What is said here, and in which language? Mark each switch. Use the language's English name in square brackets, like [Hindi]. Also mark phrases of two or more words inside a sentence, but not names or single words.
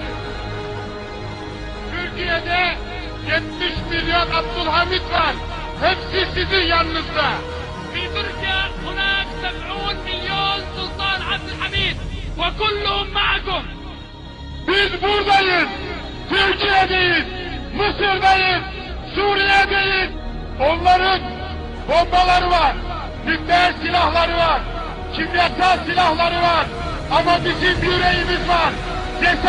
[Turkish] Türkiye'de 70 milyon Abdülhamit var. Hepsi sizin yanınızda. [Arabic] في تركيا هناك 70 مليون سلطان عبد الحميد وكلهم معكم. [Turkish] Biz buradayız. Türkiye'deyiz. Mısır'dayız. Suriye'deyiz. Onların bombaları var. Nükleer silahları var. Kimyasal silahları var. Ama bizim yüreğimiz var.